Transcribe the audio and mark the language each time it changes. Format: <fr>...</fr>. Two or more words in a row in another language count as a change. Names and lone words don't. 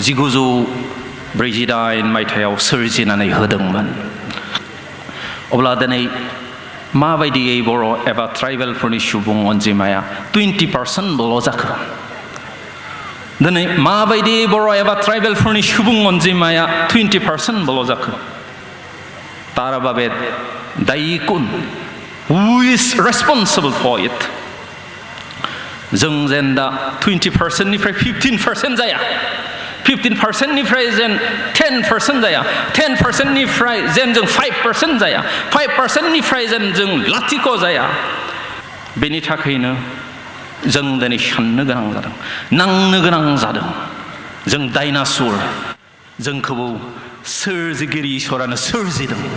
<brx>1949 मायथाइयाव सोरजिनानै होदोंमोन अब्ला दिनै माबायदियै बर' एबा ट्राइबेलफोरनि सुबुं अनजिमाया 20%ल' जाखो दिनै माबायदि बर' एबा ट्राइबेलफोरनि सुबुं अनजिमाया 20%ल' जाखो तारा बाबे दायि कुन</brx> <en>who is responsible for it</en> <brx>जों जेन दा 20%निफ्राय 15% जाया 15%निफ्राय जेन 10% जाया 10%निफ्राय जेन जों 5% जाया 5%निफ्राय जेन जों लाथिख' जाया बेनि थाखायनो जों दिनै साननो गोनां जादों नांनो गोनां जादों जों डाइनासर जोंखौ सोरजिगिरि इसोरानो सोरजिदों</brx>